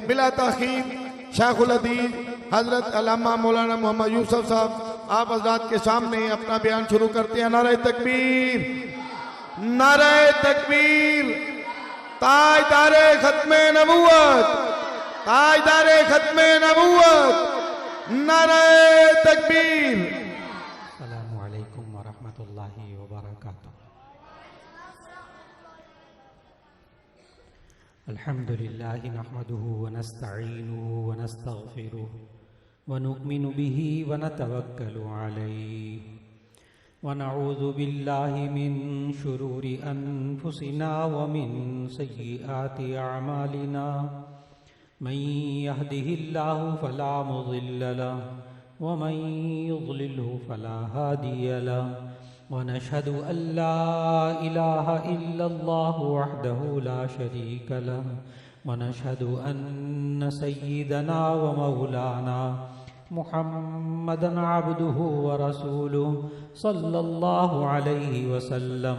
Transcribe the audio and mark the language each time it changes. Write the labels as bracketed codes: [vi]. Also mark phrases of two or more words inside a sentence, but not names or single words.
[hi] बिला ताखीर शेखुल हदीस हजरत अल्लामा मौलाना मोहम्मद यूसुफ साहब आप हज़रात के सामने अपना बयान शुरू करते हैं। नारे तकबीर, नारे तकबीर। ताजदारे खत्मे नबूवत, ताजदारे खत्मे नबूवत, नारे तकबीर। [ar] السلام عليكم ورحمة الله وبركاته. الحمد لله نحمده ونستعينه ونستغفره ونؤمن به ونتوكل عليه ونعوذ بالله من شرور أنفسنا ومن سيئات أعمالنا. من يهده الله فلا مضل له ومن يضلله فلا هادي له ونشهد أن لا إله إلا الله وحده لا شريك له ونشهد أن سيدنا ومولانا محمدا عبده ورسوله صلى الله عليه وسلم.